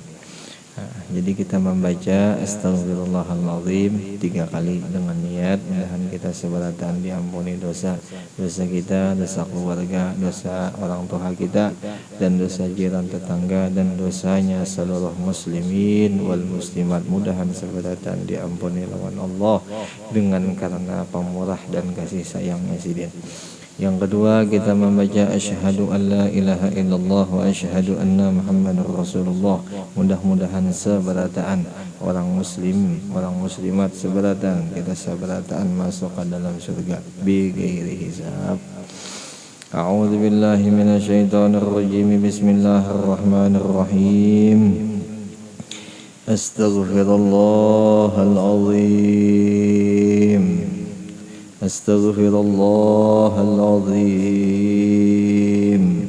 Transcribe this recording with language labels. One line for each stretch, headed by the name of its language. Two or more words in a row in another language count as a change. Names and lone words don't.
Banjar: Jadi kita membaca Astaghfirullahaladzim 3 kali dengan niat mudahan kita seberatan diampuni dosa kita, dosa keluarga, dosa orang tua kita, dan dosa jiran tetangga, dan dosanya seluruh
Arabic: المسلمين والمسلمات.
Banjar: Mudahan seberatan diampuni lawan Allah dengan karena pemurah dan kasih sayangnya sidin. Yang kedua kita membaca
Arabic: أشهد أن لا إله إلا الله وأشهد أن محمدا رسول الله.
Banjar: Mudah-mudahan seberataan orang muslim, orang muslimat seberataan kita seberataan masuk ke dalam surga
Arabic: بغير حساب. أعوذ بالله من الشيطان الرجيم. بسم الله الرحمن الرحيم. أستغفر الله العظيم. أستغفر الله العظيم.